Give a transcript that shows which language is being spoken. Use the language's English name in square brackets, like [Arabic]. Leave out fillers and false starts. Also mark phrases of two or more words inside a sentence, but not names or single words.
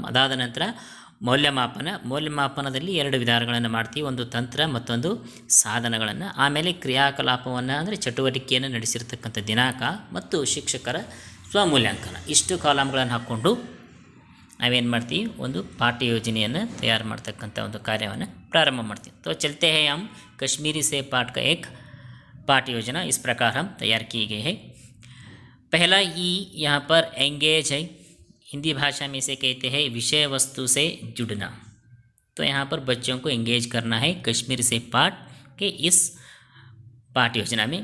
[Kannada] ಅದಾದ ನಂತರ ಮೌಲ್ಯಮಾಪನದಲ್ಲಿ 2 ವಿಧಾನಗಳನ್ನು ಮಾಡ್ತೀವಿ, ಒಂದು ತಂತ್ರ ಮತ್ತೊಂದು ಸಾಧನಗಳನ್ನು. ಆಮೇಲೆ ಕ್ರಿಯಾಕಲಾಪವನ್ನು ಅಂದರೆ ಚಟುವಟಿಕೆಯನ್ನು ನಡೆಸಿರ್ತಕ್ಕಂಥ ದಿನಾಂಕ ಮತ್ತು ಶಿಕ್ಷಕರ ಸ್ವಮೂಲ್ಯಾಂಕನ. ಇಷ್ಟು ಕಾಲಮ್ಗಳನ್ನು ಹಾಕ್ಕೊಂಡು ನಾವೇನು ಮಾಡ್ತೀವಿ, ಒಂದು ಪಾಠ್ಯ ಯೋಜನೆಯನ್ನು ತಯಾರು ಮಾಡ್ತಕ್ಕಂಥ ಒಂದು ಕಾರ್ಯವನ್ನು ಪ್ರಾರಂಭ ಮಾಡ್ತೀವಿ. [Hindi] तो चलते हैं हम कश्मीरी से पाठ का एक पाठ योजना इस प्रकार हम तैयार किए गए हैं. पहला ई यहाँ पर एंगेज है. हिंदी भाषा में इसे कहते हैं विषय वस्तु से जुड़ना. तो यहाँ पर बच्चों को एंगेज करना है कश्मीर से पाठ के इस पाठ योजना में.